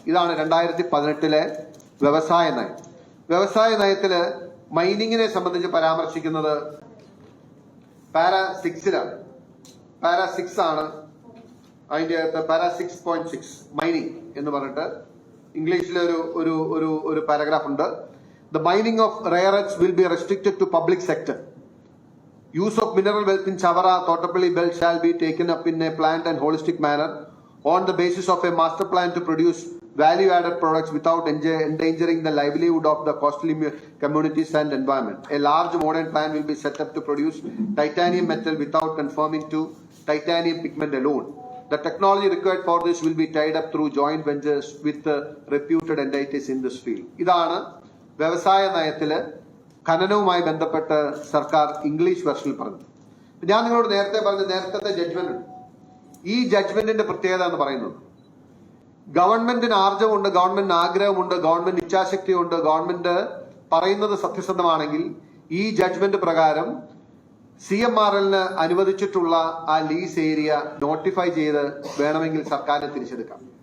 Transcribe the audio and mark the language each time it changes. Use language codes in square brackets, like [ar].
[ml] ഇതാണ് 2018 വ്യവസായ നയം. വ്യവസായ നയത്തില് മൈനിങ്ങിനെ സംബന്ധിച്ച് പരാമർശിക്കുന്നത് പാരാ 6-ലാണ്. പാരാ 6 ആണ് അതിന്റെ അകത്ത്. പാരാ 6.6 മൈനിങ് എന്ന് പറഞ്ഞിട്ട് ഇംഗ്ലീഷിലെ ഒരു പാരഗ്രാഫ് ഉണ്ട്. [en] The mining of rare earth will be restricted to public sector. Use of mineral wealth in Chavara, Thottapalli belt shall be taken up in a planned and holistic manner on the basis of a master plan to produce value-added products without endangering the livelihood of the coastal communities and environment. A large modern plan will be set up to produce titanium metal without conforming to titanium pigment alone. The technology required for this will be tied up through joint ventures with reputed entities in this field. [ml] ഇതാണ് വ്യവസായ നയത്തില് ഖനനവുമായി ബന്ധപ്പെട്ട് സർക്കാർ English വെർഷനിൽ പറഞ്ഞു. ഞാൻ നിങ്ങളോട് നേരത്തെ പറഞ്ഞ നേരത്തെ ജഡ്ജ്മെന്റ് ഉണ്ട്. ഈ ജഡ്ജ്മെന്റിന്റെ പ്രത്യേകത എന്ന് പറയുന്നത്, ഗവൺമെന്റിന് ആർജവമുണ്ട്, ഗവൺമെന്റിന് ആഗ്രഹമുണ്ട്, ഗവൺമെന്റ് ഇച്ഛാശക്തിയുണ്ട്, ഗവൺമെന്റ് പറയുന്നത് സത്യസന്ധമാണെങ്കിൽ ഈ ജഡ്ജ്മെന്റ് പ്രകാരം CMRL അനുവദിച്ചിട്ടുള്ള ആ ലീസ് ഏരിയ നോട്ടിഫൈ ചെയ്ത് വേണമെങ്കിൽ സർക്കാരിന് തിരിച്ചെടുക്കാം.